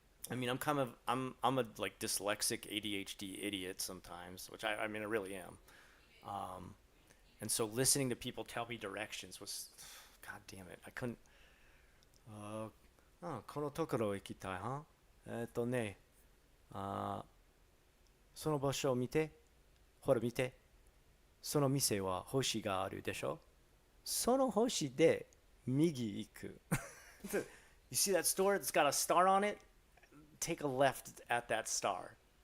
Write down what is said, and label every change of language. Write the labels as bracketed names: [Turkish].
[English] I mean, I'm a like dyslexic ADHD idiot sometimes, which I really am. Um, and so listening to people tell me directions was, God damn it, I couldn't. [Japanese] Uh, kono tokoro ikitai, huh? あその場所を見て、ほら見て、その店は星があるでしょ、その星で右行く。 [English] You see that store that's got a star on it? Take a left at that star.